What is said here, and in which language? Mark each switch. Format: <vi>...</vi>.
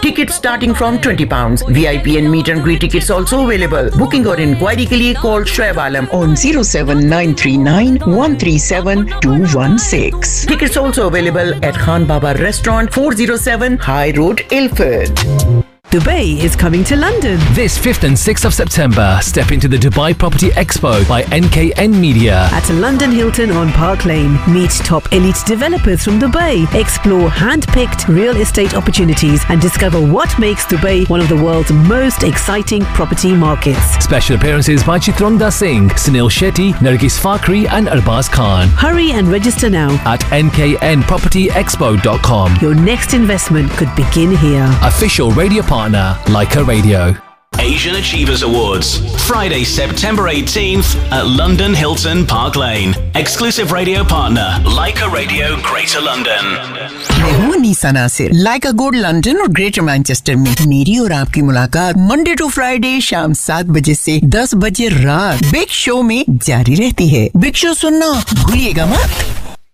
<en>Ticket starting from £20. VIP and meet and greet tickets also available. Booking और enquiry के लिए call Shoaib Alam on 07939137216. Tickets also available at Khan Baba restaurant 407 high road Ilford. Dubai is coming to London. This 5th and 6th of September, step into the Dubai Property Expo by NKN Media. At London Hilton on Park Lane, meet top elite developers from Dubai, explore hand-picked real estate opportunities and discover what makes Dubai one of the world's most exciting property markets. Special appearances by Chitrangda Singh, Sunil Shetty, Nargis Fakhri and Arbaaz Khan. Hurry and register now at nknpropertyexpo.com. Your next investment could begin here. Official radio partner Leica Radio. Asian Achievers Awards, Friday, September 18th at London Hilton Park Lane. Exclusive radio partner, Leica Radio, Greater London.</en> <hi>मैं हूँ NISA Nasir, Leica Gold London और Greater Manchester में. मेरी और आपकी मुलाकात</hi> <en>Monday to Friday</en> <hi>शाम 7 बजे से 10 बजे रात Big Show में जारी रहती है. Big Show सुनना भूलिएगा मत.</hi>